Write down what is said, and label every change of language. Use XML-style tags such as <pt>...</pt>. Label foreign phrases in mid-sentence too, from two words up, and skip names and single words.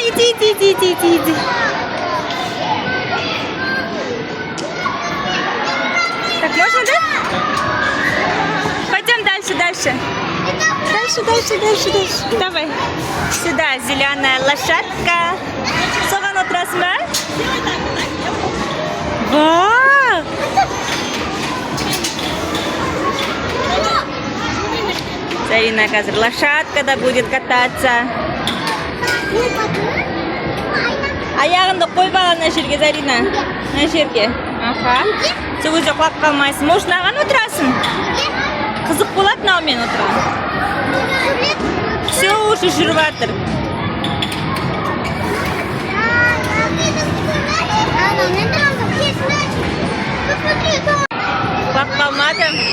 <ru>иди. Так, можно, да? Пойдем дальше. Дальше. Давай. Сюда зеленая лошадка.</ru> <kk>Соған отырасың ба? Вау! Зарина қазір лошадкада</kk> <ru>будет кататься.</ru> <kk>Аяғыңды қойып ал ана жерге, Зарина. Ана жерге. Аха. Сен өзі құлап қалмайсың. Может, мынаған отырасың? Қызық болады мынаумен отырған.</kk> <ru>Все уже</ru> <kk>жүріп жатыр. Құлап қалмады.</kk>